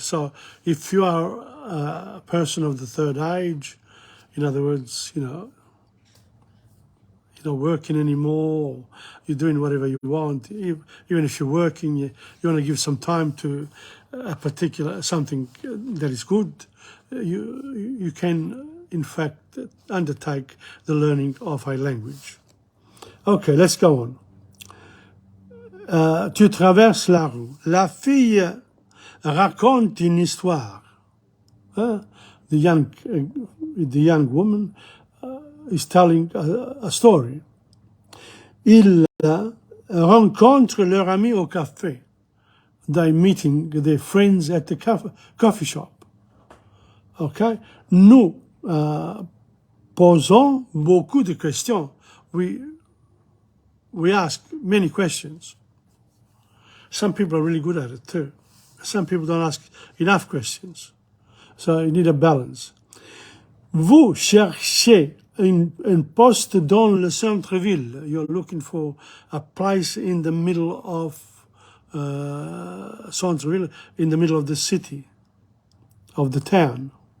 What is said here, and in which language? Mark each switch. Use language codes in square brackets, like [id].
[en] So if you are a person of the third age, in other words, you're not working anymore, you're doing whatever you want, even if you're working, you want to give some time to a particular, something that is good, you can, in fact, undertake the learning of a language. Okay, let's go on. [fr] Tu traverses la rue. La fille raconte une histoire. [en] The young woman is telling a story. [fr] Ils rencontrent leur ami au café. [en] they're meeting their friends at the coffee shop. Okay? [fr] Nous posons beaucoup de questions. [en] We ask many questions. Some people are really good at it too. Some people don't ask enough questions. So you need a balance. [fr] Vous cherchez un poste dans le centre-ville. [en] You're looking for a place in the middle of centre-ville, in the middle of the city, of the town.